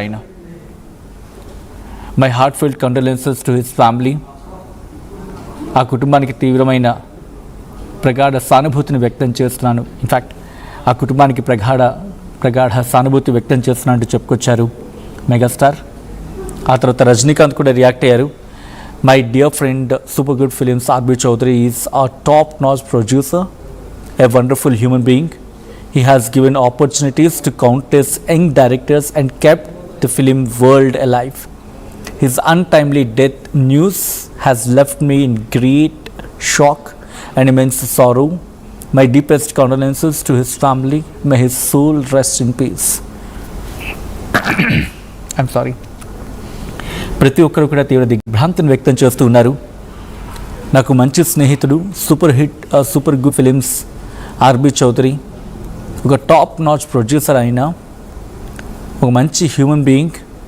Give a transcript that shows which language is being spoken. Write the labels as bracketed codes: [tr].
[te] ఆయన [en] my heartfelt condolences to his family, [te] ఆ కుటుంబానికి తీవ్రమైన ప్రగాఢ సానుభూతిని వ్యక్తం చేస్తున్నాను. ఇన్ఫ్యాక్ట్ ఆ కుటుంబానికి ప్రగాఢ సానుభూతి వ్యక్తం చేస్తున్నాను అంటూ చెప్పుకొచ్చారు మెగాస్టార్. ఆ తర్వాత రజనీకాంత్ కూడా రియాక్ట్ అయ్యారు. [en] My dear friend, Super Good Films, R.B. Chaudhary is a top-notch producer, a wonderful human being. He has given opportunities to countless young directors and kept the film world alive. His untimely death news has left me in great shock and immense sorrow. My deepest condolences to his family. May his soul rest in peace. I'm sorry. [te] ప్రతి ఒక్కరు కూడా తీవ్ర దిగ్భ్రాంతిని వ్యక్తం చేస్తూ ఉన్నారు. నాకు మంచి స్నేహితుడు, super good films RB Chowdary, ఒక టాప్ నాచ్ ప్రొడ్యూసర్ అయిన ఒక మంచి హ్యూమన్ బీయింగ్.